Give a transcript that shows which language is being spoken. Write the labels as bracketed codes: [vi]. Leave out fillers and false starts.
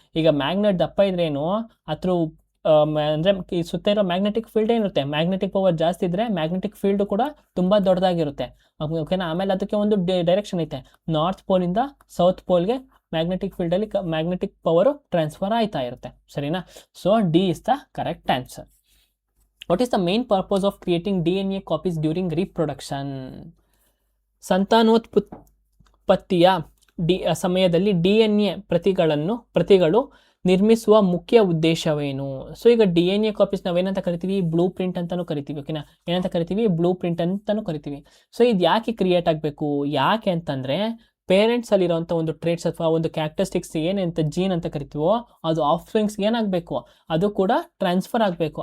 [kn] ಈಗ ಮ್ಯಾಗ್ನೆಟ್ ದಪ್ಪ ಇದ್ರೇನು ಅದ್ರ ಅಂದರೆ ಈ ಸುತ್ತ ಇರೋ ಮ್ಯಾಗ್ನೆಟಿಕ್ ಫೀಲ್ಡ್ ಏನಿರುತ್ತೆ, ಮ್ಯಾಗ್ನೆಟಿಕ್ ಪವರ್ ಜಾಸ್ತಿ ಇದ್ದರೆ ಮ್ಯಾಗ್ನೆಟಿಕ್ ಫೀಲ್ಡು ಕೂಡ ತುಂಬ ದೊಡ್ಡದಾಗಿರುತ್ತೆ. ಓಕೆನಾ. ಆಮೇಲೆ ಅದಕ್ಕೆ ಒಂದು ಡೈರೆಕ್ಷನ್ ಐತೆ, ನಾರ್ತ್ ಪೋಲಿಂದ ಸೌತ್ ಪೋಲ್ಗೆ ಮ್ಯಾಗ್ನೆಟಿಕ್ ಫೀಲ್ಡಲ್ಲಿ ಮ್ಯಾಗ್ನೆಟಿಕ್ ಪವರು ಟ್ರಾನ್ಸ್ಫರ್ ಆಯ್ತಾ ಇರುತ್ತೆ. ಸರಿನಾ. [en] So D is the correct answer. What is the main purpose of creating DNA copies during reproduction? [kn] ಸಂತಾನೋತ್ಪತ್ತಿಯ ಸಮಯದಲ್ಲಿ DNA ಪ್ರತಿಗಳು ನಿರ್ಮಿಸುವ ಮುಖ್ಯ ಉದ್ದೇಶವೇನು? ಸೊ ಈಗ DNA ಕಾಪೀಸ್ ನಾವೇನಂತ ಕರಿತೀವಿ, ಬ್ಲೂ ಪ್ರಿಂಟ್ ಅಂತಲೂ ಕರಿತೀವಿ. ಓಕೆನಾ. ಏನಂತ ಕರಿತೀವಿ, ಬ್ಲೂ ಪ್ರಿಂಟ್ ಅಂತಲೂ ಕರಿತೀವಿ. ಸೊ ಇದು ಯಾಕೆ ಕ್ರಿಯೇಟ್ ಆಗಬೇಕು, ಯಾಕೆ ಅಂತಂದರೆ ಪೇರೆಂಟ್ಸಲ್ಲಿರೋಂಥ ಒಂದು ಟ್ರೇಟ್ಸ್ ಅಥವಾ ಒಂದು ಕ್ಯಾರೆಕ್ಟರಿಸ್ಟಿಕ್ಸ್ ಏನಂತ ಜೀನ್ ಅಂತ ಕರಿತೀವೋ ಅದು ಆಫ್ಸ್ಪ್ರಿಂಗ್ಸ್ಗೆ ಏನಾಗಬೇಕು, ಅದು ಕೂಡ ಟ್ರಾನ್ಸ್ಫರ್ ಆಗಬೇಕು.